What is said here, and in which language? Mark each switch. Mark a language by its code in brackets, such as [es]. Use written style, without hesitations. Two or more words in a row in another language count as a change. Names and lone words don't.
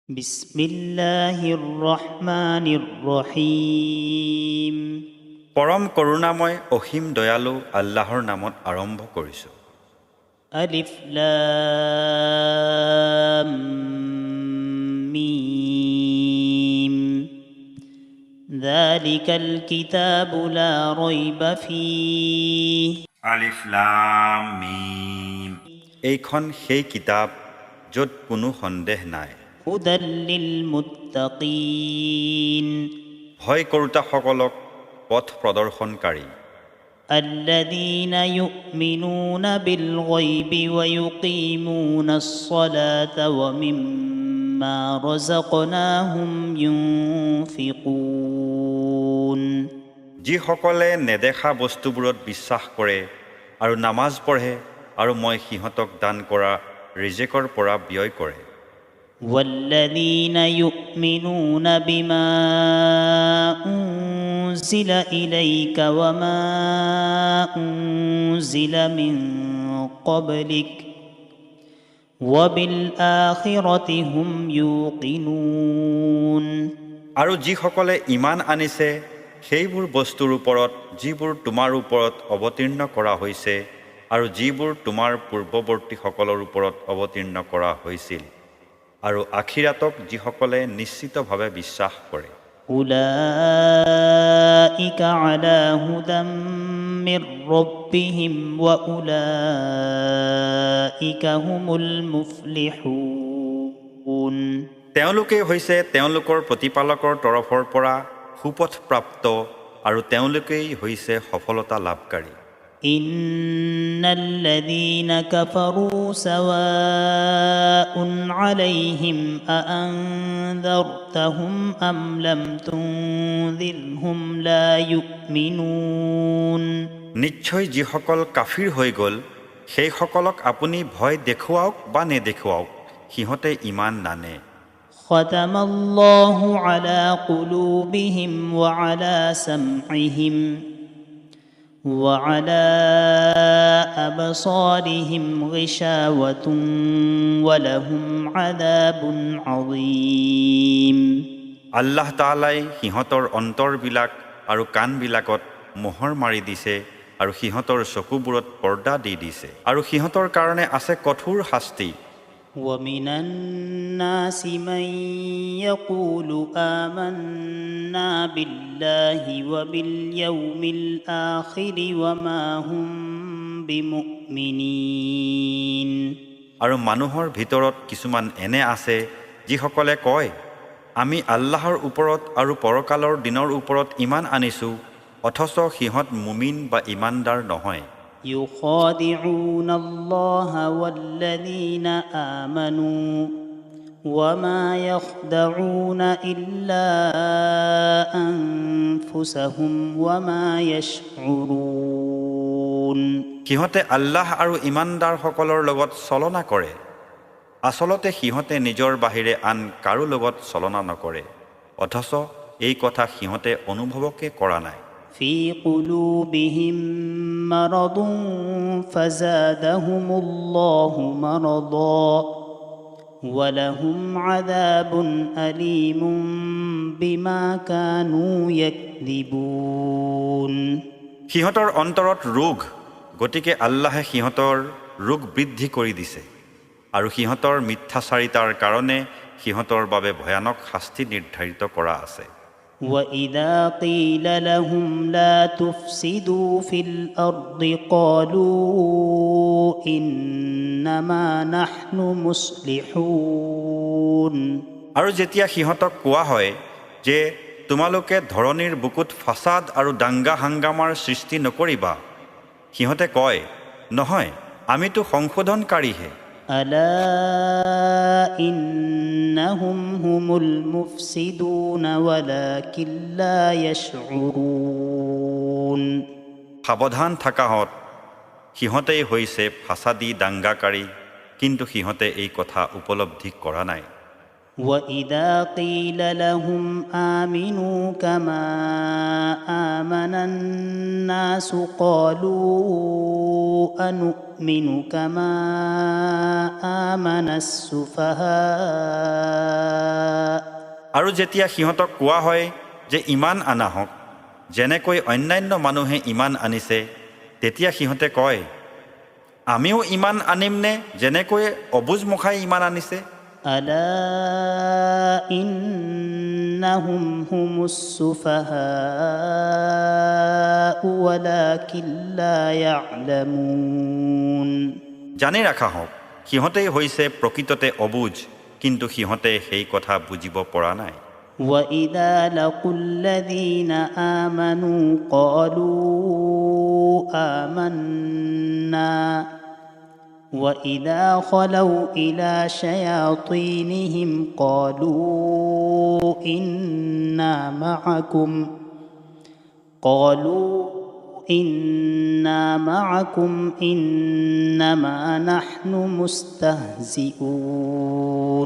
[ar] بسم الله الرحمن الرحيم. [as] পৰম করুণাময় অসীম দয়ালু আল্লাহৰ নামত আৰম্ভ কৰিছোঁ। [ar] ألف لام ميم. ذلك الكتاب لا ريب فيه. ألف لام ميم. [as] এইখন সেই কিতাপ য'ত কোনো সন্দেহ নাই। [ar] هدى للمتقين. [as] ভয় কৰোঁতাসকলক পথ প্ৰদৰ্শনকাৰী। [ar] الذين يؤمنون بالغيب ويقيمون الصلاة ومما رزقناهم ينفقون [as] যিসকলে নেদেখা বস্তুবোৰত বিশ্বাস কৰে আৰু নামাজ পঢ়ে আৰু মই সিহঁতক দান কৰা ৰিজেকৰ পৰা ব্যয় কৰে। [ar] والذين يؤمنون بما أنزل إليك وما أنزل من قبلك وبالآخرة هم يوقنون [as] আৰু যিসকলে ইমান আনিছে সেইবোৰ বস্তুৰ ওপৰত যিবোৰ তোমাৰ ওপৰত অৱতীৰ্ণ কৰা হৈছে আৰু যিবোৰ তোমাৰ পূৰ্বৱৰ্তীসকলৰ ওপৰত অৱতীৰ্ণ কৰা হৈছিল আৰু আখিৰাতক যিসকলে নিশ্চিতভাৱে বিশ্বাস কৰে। [ar] أولئك على هدى من ربهم وأولئك هم المفلحون [as] তেওঁলোকে হৈছে তেওঁলোকৰ প্ৰতিপালকৰ তৰফৰ পৰা সুপথপ্ৰাপ্ত আৰু তেওঁলোকেই হৈছে সফলতা লাভকাৰী। [ar] إن الذين كفروا سواء عليهم أأنذرتهم أم لم تنذرهم لا يؤمنون [as] নিশ্চয় যিসকল কাফিৰ হৈ গ'ল সেইসকলক আপুনি ভয় দেখুৱাওক বা নেদেখুৱাওক সিহঁতে ইমান নানে। [ar] ختم الله على قلوبهم وعلى سمعهم وعلى أبصارهم غشاوة ولهم عذاب عظيم [as] আল্লাহ তাআলাই সিহঁতৰ অন্তৰবিলাক আৰু কাণবিলাকত মোহৰ মাৰি দিছে আৰু সিহঁতৰ চকুবোৰত পৰ্দা দি দিছে আৰু সিহঁতৰ কাৰণে আছে কঠোৰ শাস্তি। [ar] ومن الناس من يقول آمنا بالله وباليوم الآخر وما هم بمؤمنين [as] আৰু মানুহৰ ভিতৰত কিছুমান এনে আছে যিসকলে কয় আমি আল্লাহৰ ওপৰত আৰু পৰকালৰ দিনৰ ওপৰত ইমান আনিছোঁ অথচ সিহঁত মুমিন বা ইমানদাৰ নহয়। [ar] يخادعون الله والذين آمنوا وما يخدعون إلا أنفسهم وما يشعرون [as] সিহঁতে আল্লাহ আৰু ইমানদাৰসকলৰ লগত চলনা কৰে আচলতে সিহঁতে নিজৰ বাহিৰে আন কাৰো লগত চলনা নকৰে অথচ এই কথা সিহঁতে অনুভৱকে কৰা নাই। [ar] في قلوبهم مرض فزادهم الله مرضا ولهم عذاب أليم بما كانوا يكذبون [as] সিহঁতৰ অন্তৰত ৰোগ গতিকে আল্লাহে সিহঁতৰ ৰোগ বৃদ্ধি কৰি দিছে আৰু সিহঁতৰ মিথ্যাচাৰিতাৰ কাৰণে সিহঁতৰ বাবে ভয়ানক শাস্তি নিৰ্ধাৰিত কৰা আছে। [ar] وإذا قيل لهم لا تفسدوا في الأرض قالوا إنما نحن مصلحون [as] আৰু যেতিয়া সিহঁতক কোৱা হয় যে তোমালোকে ধৰণীৰ বুকুত ফাসাদ আৰু দাংগা হাংগামাৰ সৃষ্টি নকৰিবা সিহঁতে কয় নহয় আমিতো সংশোধনকাৰীহে। [ar] ألا إنهم هم المفسدون ولكن لا يشعرون [as] সাৱধান থাকাহঁত সিহঁতেই হৈছে ফাসাদী দাংগাকাৰী কিন্তু সিহঁতে এই কথা উপলব্ধি কৰা নাই। [ar] وإذا قيل لهم آمنوا كما آمن الناس قالوا أنؤمن كما آمن السفهاء [as] আৰু যেতিয়া সিহঁতক কোৱা হয় যে ইমান আনা হওক, যেনেকৈ অন্যান্য মানুহে ইমান আনিছে, তেতিয়া সিহঁতে কয়, আমিও ইমান আনিমনে যেনেকৈ অবুজমুখাই ইমান আনিছে? [ar] ألا إنهم هم السفهاء ولكن لا يعلمون [as] জানি ৰাখা হওক, সিহঁতেই হৈছে প্ৰকৃততে অবুজ, কিন্তু সিহঁতে সেই কথা বুজিব পৰা নাই। [ar] وإذا لقوا الذين آمنوا قالوا آمنا وإذا خلوا إلى شياطينهم قالوا إنا معكم إنما نحن مستهزئون